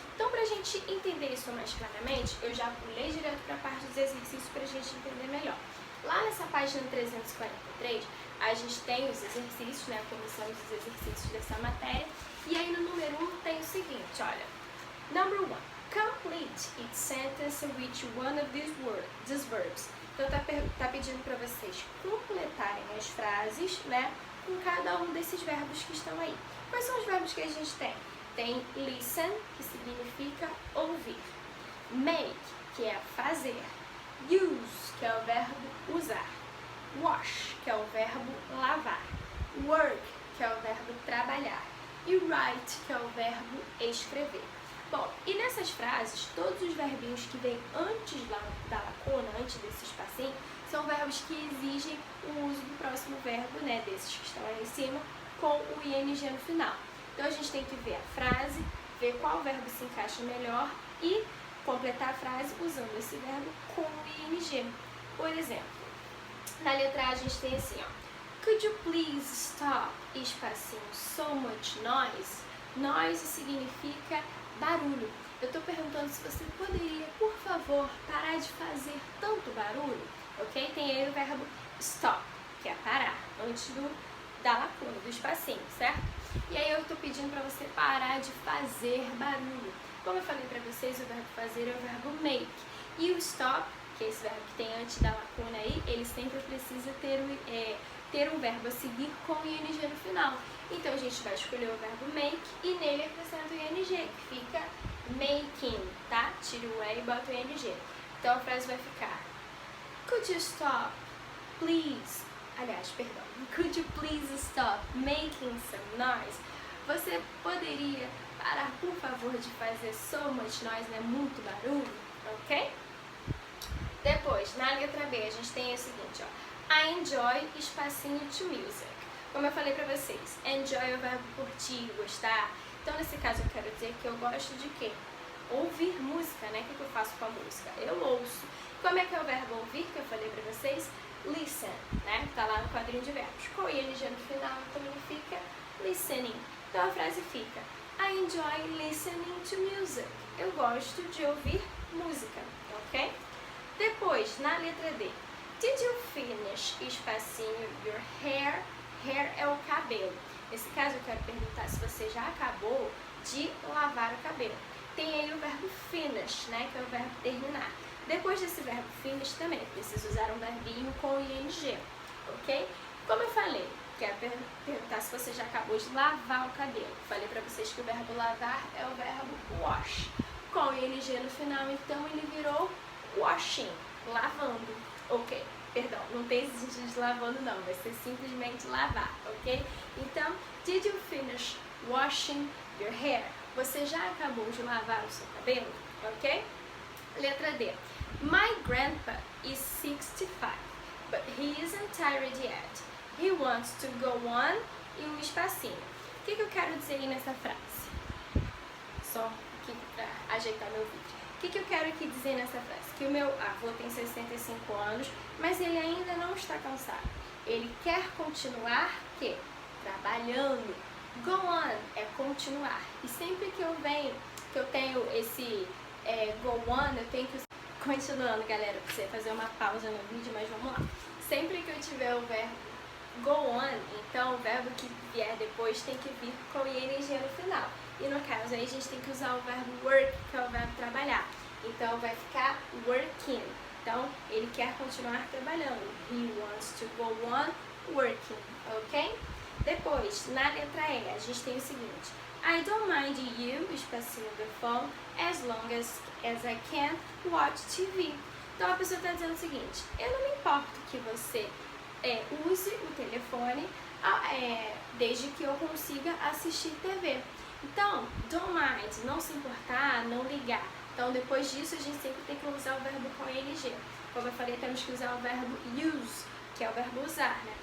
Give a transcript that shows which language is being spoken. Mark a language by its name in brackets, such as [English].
[Portuguese] Então, pra gente entender isso mais claramente, eu já pulei direto para a parte dos exercícios pra gente entender melhor. Lá nessa página 343, a gente tem os exercícios, né? Começamos os exercícios dessa matéria. E aí no número 1 tem o seguinte, olha. [English] Number 1. Complete each sentence with one of these verbs. [Portuguese] Então tá pedindo para vocês completarem as frases, né, com cada um desses verbos que estão aí. Quais são os verbos que a gente tem? Tem listen, que significa ouvir. Make, que é fazer. Use, que é o verbo usar. Wash, que é o verbo lavar. Work, que é o verbo trabalhar. E write, que é o verbo escrever. Bom, e nessas frases, todos os verbinhos que vêm antes da lacuna, antes desse espacinho, são verbos que exigem o uso do próximo verbo, né, desses que estão aí em cima, com o ing no final. Então a gente tem que ver a frase, ver qual verbo se encaixa melhor e completar a frase usando esse verbo com o ing. Por exemplo, na letra A a gente tem assim, ó. [English] Could you please stop, espacinho, so much noise? [Portuguese] Noise significa barulho. Eu estou perguntando se você poderia, por favor, parar de fazer tanto barulho, ok? Tem aí o verbo stop, que é parar, antes da lacuna, do espacinho, certo? E aí eu estou pedindo para você parar de fazer barulho. Como eu falei para vocês, o verbo fazer é o verbo make. E o stop, que é esse verbo que tem antes da lacuna aí, ele sempre precisa ter um verbo a seguir com o ing no final. Então a gente vai escolher o verbo make e nele acrescenta o ing, que fica making, tá? Tira o e e bota o ing. Então a frase vai ficar [English] Could you stop, please? [Portuguese] Aliás, perdão. [English] Could you please stop making some noise? [Portuguese] Você poderia parar, por favor, de fazer [English] so much noise, [Portuguese] né? Muito barulho, ok? Depois, na letra B, a gente tem o seguinte, ó. [English] I enjoy, espacinho to music. [Portuguese] Como eu falei pra vocês, enjoy é o verbo curtir, gostar. Então, nesse caso, eu quero dizer que eu gosto de quê? Ouvir música, né? O que eu faço com a música? Eu ouço. Como é que é o verbo ouvir, que eu falei pra vocês? Listen, né? Tá lá no quadrinho de verbos. Com ing no final, então ele fica listening. Então, a frase fica [English] I enjoy listening to music. [Portuguese] Eu gosto de ouvir música, ok? Depois, na letra D. [English] Did you finish, espacinho, your hair? [Portuguese] Hair é o cabelo. Nesse caso, eu quero perguntar se você já acabou de lavar o cabelo. Tem aí o verbo finish, né, que é o verbo terminar. Depois desse verbo finish também, precisa usar um verbinho com ing, ok? Como eu falei, quero perguntar se você já acabou de lavar o cabelo. Falei pra vocês que o verbo lavar é o verbo wash. Com ing no final, então ele virou washing, lavando, ok? Perdão, não tem esse sentido de lavando não, vai ser simplesmente lavar, ok? Então, [English] did you finish washing your hair? [Portuguese] Você já acabou de lavar o seu cabelo, ok? Letra D. [English] My grandpa is 65, but he isn't tired yet. He wants to go on [Portuguese] e um espacinho. O que eu quero dizer aí nessa frase? Só aqui para ajeitar meu vídeo. O que eu quero aqui dizer nessa frase? Que o meu avô tem 65 anos, mas ele ainda não está cansado. Ele quer continuar, que? Trabalhando. Go on é continuar. E sempre que eu tenho esse go on, eu tenho que... Continuando, galera, pra você fazer uma pausa no vídeo, mas vamos lá. Sempre que eu tiver o verbo go on, então o verbo que vier depois tem que vir com ing no final. E no caso aí a gente tem que usar o verbo work, que é o verbo trabalhar. Então vai ficar working. Então ele quer continuar trabalhando. [English] He wants to go on working, ok? [Portuguese] Depois, na letra E, a gente tem o seguinte. [English] I don't mind you, espacinho the phone, as long as I can watch TV. [Portuguese] Então a pessoa está dizendo o seguinte. Eu não me importo que você use o telefone desde que eu consiga assistir TV. Então, don't mind, não se importar, não ligar. Então, depois disso, a gente sempre tem que usar o verbo com ing. Como eu falei, temos que usar o verbo use, que é o verbo usar, né?